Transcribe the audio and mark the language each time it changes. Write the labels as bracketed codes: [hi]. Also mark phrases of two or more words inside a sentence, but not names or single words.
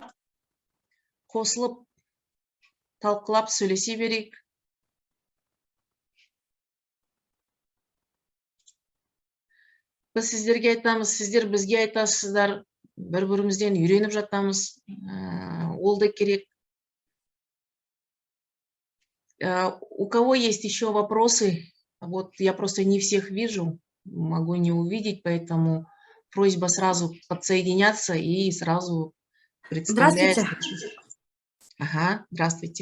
[kk] Қосылып, талқылап сөйлесе берейік. Біз сіздерге айтамыз, сіздер бізге айтасыздар, бір-бірімізден үйреніп жатамыз, ол да керек. [ru] У кого есть еще вопросы? Вот я просто не всех вижу, могу не увидеть, поэтому просьба сразу подсоединяться и сразу представлять. Здравствуйте. Ага, здравствуйте.